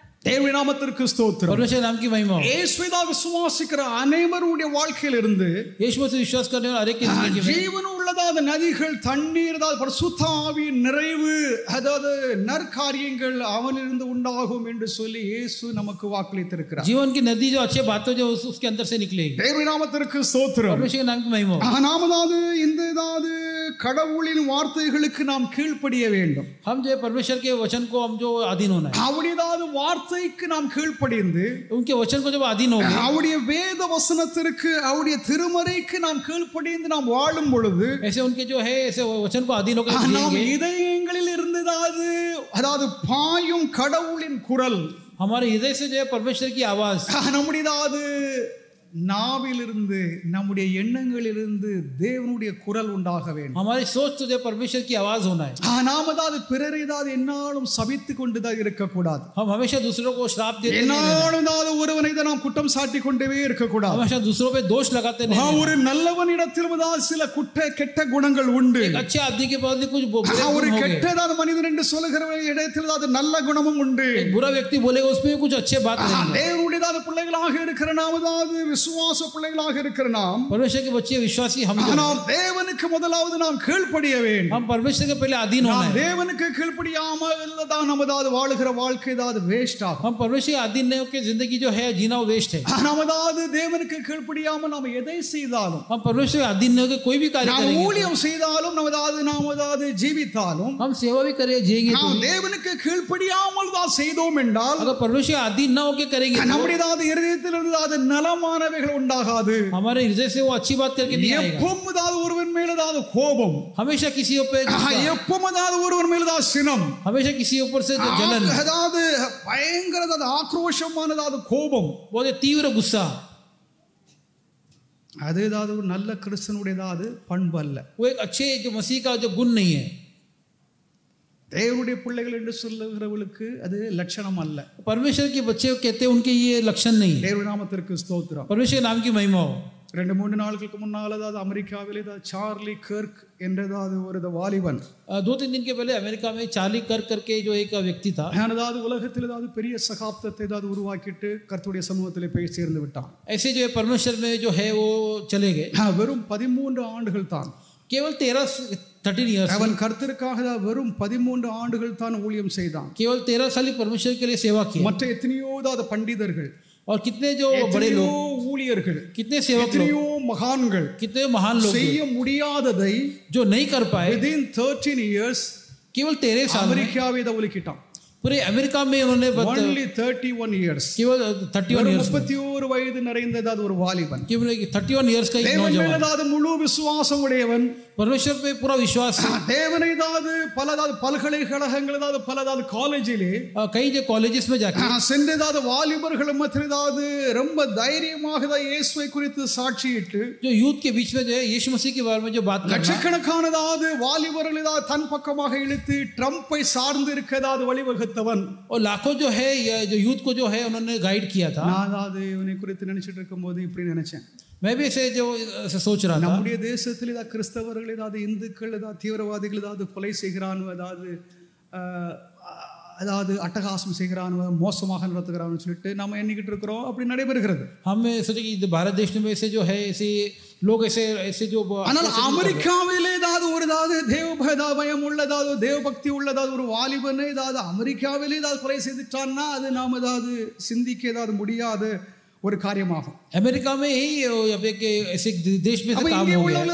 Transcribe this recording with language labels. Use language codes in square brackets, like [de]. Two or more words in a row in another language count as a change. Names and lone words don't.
[ta] தேவனுடைய நாமத்திற்கு ஸ்தோத்திரம். [hi] परमेश्वर नाम की महिमा हो. [ta] இயேசுவை விசுவாசிக்கிற அனைவருடைய வாழ்க்கையில் இருந்து [hi] यीशु मसीह विश्वास करने वाले हर एक की जिंदगी में [ta] ஜீவன் உள்ளதாத நதிகள், தண்ணீர், அதாவது பரிசுத்த ஆவியின் நிறைவு, அதாவது நற்காரியங்கள் அவனிலிருந்து உண்டாகும் என்று சொல்லி இயேசு நமக்கு வாக்களித்திருக்கிறார். [hi] जीवन की नदी जो अच्छे बातें जो उसके अंदर से निकलेगी. [ta] தேவனுடைய நாமத்திற்கு ஸ்தோத்திரம். [hi] परमेश्वर नाम की महिमा हो. [ta] நாமதாவது இந்த கடவுளின் வார்த்தைகளுக்கு நாம் கீழ்ப்படிய வேண்டும். [hi] हम जो परमेश्वर के वचन को हम जो अधीन होना है, [ta] அவருடைய வார்த்தைக்கு நாம் கீழ்ப்படிந்து [hi] उनके वचन को जब अधीन होंगे, [ta] அவருடைய வேத வசனத்திற்கு, அவருடைய திருமறைக்கு நாம் கீழ்ப்படிந்து நாம் வாழும் பொழுது [hi] ऐसे उनके जो है ऐसे वचन को अधीन होकर [ta] நாம் [hi] जिएंगे, [ta] இதயங்களில் இருந்து அதாவது பாயும் கடவுளின் குரல், [hi] हमारे हृदय से जो है परमेश्वर की आवाज, [ta] நம்முடைய நாவிலிருந்து, நம்முடைய எண்ணங்களிலிருந்து தேவனுடைய குரல் உண்டாக வேண்டும். [hi] हमारी सोच तो जो परमेश्वर की आवाज होना है. [ta] நாம் பிறரை என்னாலும் சபித்து கொண்டுதான் இருக்கக்கூடாது. [hi] हम हमेशा दूसरों को श्राप देते नहीं, [ta] என்னாலும் ஒருவனை நாம் குற்றம் சாட்டி கொண்டே இருக்கக்கூடாது. [hi] हमेशा दूसरों पे दोष लगाते नहीं. [ta] ஒரு நல்லவனிடத்திலும் சில கெட்ட குணங்கள் உண்டு. [hi] एक अच्छे आदमी के पास भी कुछ बुरे गुण [ta] ஒரு [hi] होंगे. [ta] கெட்டதான மனிதன் என்று சொல்லுகிற இடத்தில் அது நல்ல குணமும் உண்டு. [hi] एक बुरा व्यक्ति बोलेगा उसमें भी कुछ अच्छे बात रहेंगे. [ta] தேவனுடைய பிள்ளைகளாக இருக்கிற நாம், விசுவாச பிள்ளைகளாக இருக்கிற நாம், [hi] परमेश्वर के बच्चे विश्वासी हम [ta] தேவனுக்கு முதலாவது நாம் கீழ்ப்படிய வேண்டும். [hi] हम परमेश्वर के पहले अधीन होना है. [ta] தேவனுக்கு கீழ்ப்படியாமல் தான் நமது வாழுகிற வாழ்க்கை வேஸ்ட் ஆகும். [hi] हम परमेश्वर के अधीन नहीं होकर जिंदगी जो है जीना वो वेस्ट है. [ta] நமது தேவனுக்கு கீழ்ப்படியாமல் நாம் எதை செய்தாலும், [hi] हम परमेश्वर के अधीन नहीं होकर कोई भी कार्य [ta] நாம் [hi] करेंगे, [ta] ஊழியம் செய்தாலும், நமது ஜீவித்தாலும், [hi] हम सेवा भी करें जिएंगे, [ta] நாம் தேவனுக்கு கீழ்ப்படியாமல் தான் செய்தோம் என்றால், [hi] अगर परमेश्वर के अधीन ना होकर करेंगे, [ta] நம்முடைய இருதயத்திலிருந்து நலமானவைகள் உண்டாகாது. [hi] हमारे हृदय से वो अच्छी बात करके नहीं आएगा. [ta] எப்பவும் ஒருவன் மேல கோபம், [hi] हमेशा किसी ऊपर गुस्सा, [ta] எப்பவும் ஒருவன் மேல சினம், [hi] हमेशा किसी ऊपर से जलन, [ta] பயங்கர ஆக்ரோஷமானது கோபம், [hi] बहुत तीव्र गुस्सा, [ta] அது ஒரு நல்ல கிறிஸ்தனுடையது பண்பு அல்ல. [hi] वो एक अच्छे जो मसीह का जो गुण नहीं है. [ta] தேவனுடைய பிள்ளைகள் என்று சொல்லுகிறவர்களுக்கு அது லட்சணம் அல்ல. [hi] परमेश्वर के बच्चे कहते हैं उनके ये लक्षण नहीं है. [ta] தேவனுடைய நாமத்திற்கு ஸ்தோத்திரம். [hi] परमेश्वर के नाम की महिमा हो. [ta] 2-3 நாட்களுக்கு முன்னால் அமெரிக்காவில் சார்லி கர்க் என்றதாவது ஒரு வாலிபன், [hi] 2-3 दिन के पहले अमेरिका में चार्ली कर्क करके जो एक व्यक्ति था, [ta] உலகத்தில் பெரிய சகாப்தத்தை உருவாக்கிட்டு கர்த்தருடைய சமூகத்திலே போய் சேர்ந்து விட்டான். [hi] ऐसे जो है परमेश्वर में जो है वो चले गए. [ta] வெறும் 13 ஆண்டுகள் தான், [hi] केवल 13 years, [ta] அவன் கர்த்தருக்காக வெறும் 13 ஆண்டுகள் தான் ஊழியம் செய்தான். [hi] केवल 13 साल ही परमेश्वर के लिए सेवा की. [ta] மற்ற எத்தனையோ பண்டிதர்கள், [hi] और कितने जो बड़े लोग, [ta] ஊழியர்கள், [hi] कितने सेवक लोग, [ta] எத்தனையோ மகான்கள் [hi] कितने महान लोग [ta] செய்ய முடியாததை [hi] जो नहीं कर पाए, [en] within 13 years [hi] केवल 13 साल में [ta] அமெரிக்காவை ஒதுக்கிட்டான். [hi] पूरे अमेरिका में उन्होंने [en] only 31 years, [hi] केवल 31 years, [ta] 31 வயது நிறைந்தது ஒரு வாலிபன், [hi] केवल 31 years का एक नौजवान, [ta] முழு விசுவாசம் உடையவன், [hi] परमेश्वर पे पूरा विश्वास, [ta] தேவனை பல்கலைக்கழகங்கள் காலேஜிலே [hi] कई जो कॉलेजेस में जाके [ta] சென்றதாவது வாலிபர்கள் மத்தியதாவது ரொம்ப தைரியமாக இயேசுவை குறித்து சாட்சியிட்டு, [hi] जो यूथ के बीच में जो है यीशु मसीह के बारे में जो बात करना, [ta] லட்சக்கணக்கானதாவது வாலிபர்கள் தன் பக்கமாக இழுத்து ட்ரம்பை சார்ந்து இருக்கதாவது வழிவகுத்தவன், [hi] और लाखों जो है जो यूथ को जो है उन्होंने गाइड किया था. [ta] நான் இவனை குறித்து நினைச்சிட்டு இருக்கும்போது இப்படி நினைச்சேன், [hi] मैं भी ऐसे जो सोच रहा था, [ta] நம்முடைய தேசத்தில் கிறிஸ்தவர்கள் தீவிரவாதிகள் கொலை செய்கிறான், அட்டகாசம் செய்கிறான், மோசமாக நடத்துகிறான்னு சொல்லிட்டு நம்ம எண்ணிக்கிட்டு இருக்கிறோம். அப்படி நடைபெறுகிறது. [hi] हम सोचे कि भारत देश में ऐसे जो है ऐसे लोग ऐसे जो, [ta] ஆனால் அமெரிக்காவிலே ஒரு தேவபயம் உள்ளதாவது தேவபக்தி உள்ளதாவது ஒரு வாலிபனை அமெரிக்காவிலே கொலை செய்துட்டான்னா அது நாம் சிந்திக்க முடியாத ஒரு காரியமாகும். [hi] अमेरिका में ही ऐसे देश में काम हो गया.